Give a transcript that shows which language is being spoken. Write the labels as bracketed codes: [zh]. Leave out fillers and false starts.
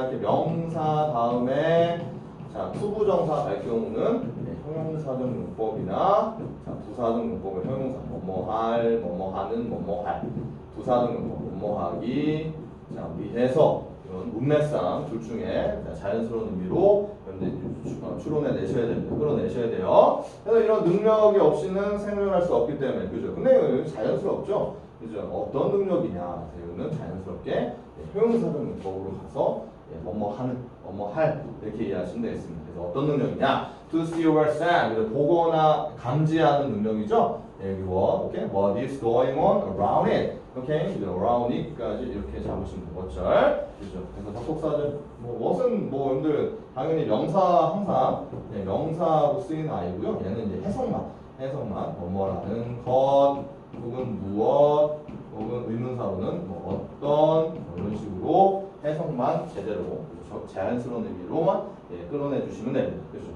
[ko] 이렇게 명사 다음에 자 투부정사 갈 경우는 형용사적 문법이나 자, 부사적 문법의 형용사 뭐뭐할, 뭐뭐하는, 뭐뭐할 부사적 문법 뭐뭐하기 자 위해서 이런 문맥상 둘 중에 자연스러운 의미로 추론해 내셔야 됩니다. 끌어내셔야 돼요. 그래서 이런 능력이 없이는 생존할 수 없기 때문에 그죠? 근데 이거 자연스럽죠? 그죠? 어떤 능력이냐? 이거는 자연스럽게 형용사적 문법으로 가서 뭐뭐하는, 뭐뭐할 이렇게 이해하시면 되겠습니다. 그래서 어떤 능력이냐? [en] To see or sense, [ko] 보거나 감지하는 능력이죠. 여기 오케이? [en] What is going on around it? [ko] 오케이? [en] around it [ko] 까지 이렇게 잡으시면 되겠죠. 그죠? 그래서 접속사절, what은 여러분들 당연히 명사 항상 명사로 쓰이는 아이고요. 얘는 이제 해석만 뭐뭐라는 것 혹은 무엇 혹은 의문사로는 어떤 이런 식으로 해석만 제대로 자연스러운 의미로만 끌어내 주시면 됩니다. 그렇죠?